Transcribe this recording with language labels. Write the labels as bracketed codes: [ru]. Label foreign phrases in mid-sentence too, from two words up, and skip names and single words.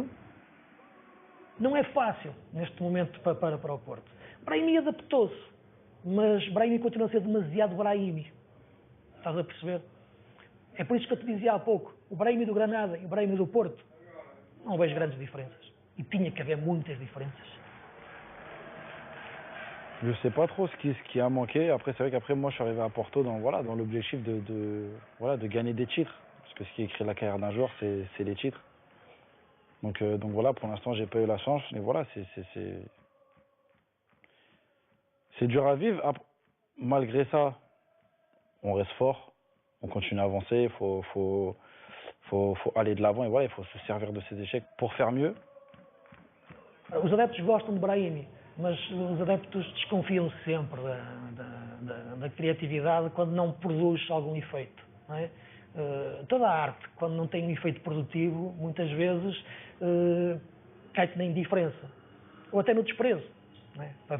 [pt] Não é fácil, neste momento, para o Porto. Brahimi adaptou-se, mas Brahimi continua a ser demasiado Brahimi. Estás a perceber? É por isso que eu te dizia há pouco, o Brahimi do Granada e o Brahimi do Porto, não vejo grandes diferenças. E tinha que haver muitas diferenças. [fr] Je sais pas trop ce qui a manqué. Après, c'est vrai qu'après, moi, je suis arrivé à Porto dans l'objectif de gagner des titres. Parce que ce qui écrit la carrière d'un joueur, c'est les titres. Donc voilà, pour l'instant, j'ai pas eu la chance. Mais voilà, c'est dur à vivre. Après, malgré ça, on reste fort. On continue à avancer. Il faut aller de l'avant. Et voilà, il faut se servir de ces échecs pour faire mieux. [pt] Os adeptos gostam de Brahimi, mas os adeptos desconfiam sempre da criatividade quando não produz algum efeito, não é? Toda a arte, quando não tem um efeito produtivo, muitas vezes cai-te na indiferença ou até no desprezo, não é?